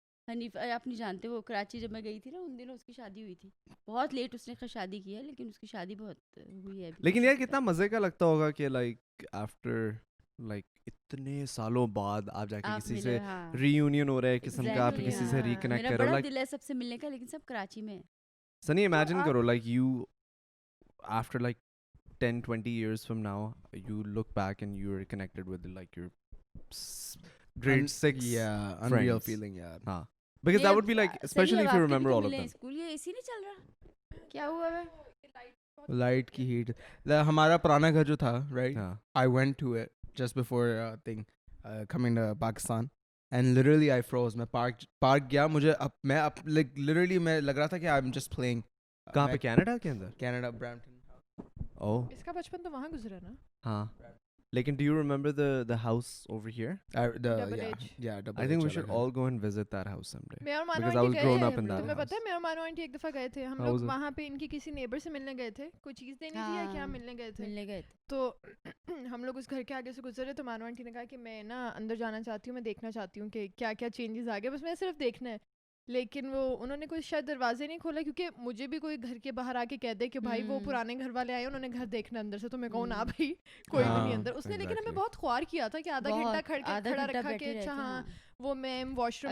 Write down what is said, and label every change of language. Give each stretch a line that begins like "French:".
Urdu: حنیف آپ نہیں جانتے, وہ کراچی جب میں گئی تھی نا ان دنوں اس کی شادی ہوئی تھی. بہت لیٹ اس نے شادی کی ہے, لیکن اس کی شادی بہت ہوئی ہے. لیکن یار کتنا مزے کا لگتا ہوگا کہ لائک آفٹر لائک اتنے سالوں بعد آپ جا کے کسی سے ری یونین ہو رہا ہے قسم کا, آپ کسی سے ریکنیکٹ کر رہے ہو. دل ہے سب سے ملنے کا, لیکن سب کراچی میں.
English: Sunny imagine کرو like you after like 10-20 years from now you look back and you're connected with like your grade 6 unreal feeling yaar. ہاں, because that would be like, especially if you remember all of them.
Urdu: School یہ اسی نہیں چل رہا, کیا ہوا ہے؟ Light کی ہیٹ. ہمارا پرانا گھر جو تھا
English: Right, I went to it just before coming to Pakistan and literally I froze.
Urdu: میں پارک گیا, مجھے میں like literally میں لگ رہا تھا کہ
English: I'm just playing.
Urdu: کہاں پہ؟ کینیڈا کے اندر؟ Canada Brampton.
English: Oh,
Urdu: اس کا بچپن تو وہاں گزرا نا.
English: ہاں, لیکن do you remember the house over here? I think we should all go and visit that house someday. Because I was grown up in that house.
Urdu: تمہیں پتہ ہے میرا مانو آنٹی ایک دفعہ گئے تھے ہم لوگ وہاں پہ, ان کی کسی نیبر سے ملنے گئے تھے, کوئی چیز دینی تھی یا کیا ملنے گئے تھے, تو ہم لوگ اس گھر کے آگے سے گزرے, تو مانو آنٹی نے کہا کہ میں نا اندر جانا چاہتی ہوں, میں دیکھنا چاہتی ہوں کہ کیا کیا چینجز آ گئے, بس میں صرف دیکھنا ہے. لیکن وہ انہوں نے کوئی شاید دروازے نہیں کھولا, کیونکہ مجھے بھی کوئی گھر کے باہر آ کے کہہ دے کہ بھائی وہ پرانے گھر والے آئے, انہوں نے گھر دیکھنا اندر سے, تو میں کہوں نا بھائی کوئی بھی نہیں اندر. اس نے لیکن ہمیں بہت خوار کیا تھا کہ آدھا گھنٹہ کھڑا رکھا کہ اچھا ہاں وہ میم واش روم.